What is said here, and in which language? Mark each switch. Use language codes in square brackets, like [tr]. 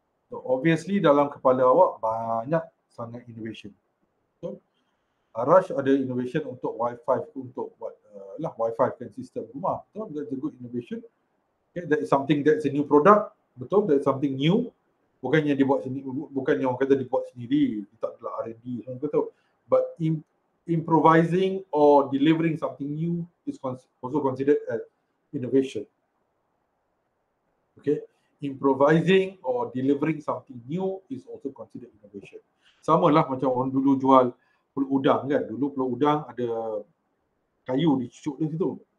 [ms] So obviously dalam kepala awak banyak sangat innovation. So Arash ada innovation untuk Wi-Fi, untuk buat Wi-Fi kan sistem rumah. [en] So that's a good innovation. Okay, that is something that's a new product. Betul, that's something new. [ms] Bukannya dia buat sendiri, bukannya orang kata dia buat sendiri, dia tak adalah R&D, orang kata. [en] But improvising or delivering something new is also considered as innovation. Okay, improvising or delivering something new is also considered innovation. [ms] Sama lah macam orang dulu jual pulut udang kan. Dulu pulut udang ada kayu dicucuk di situ.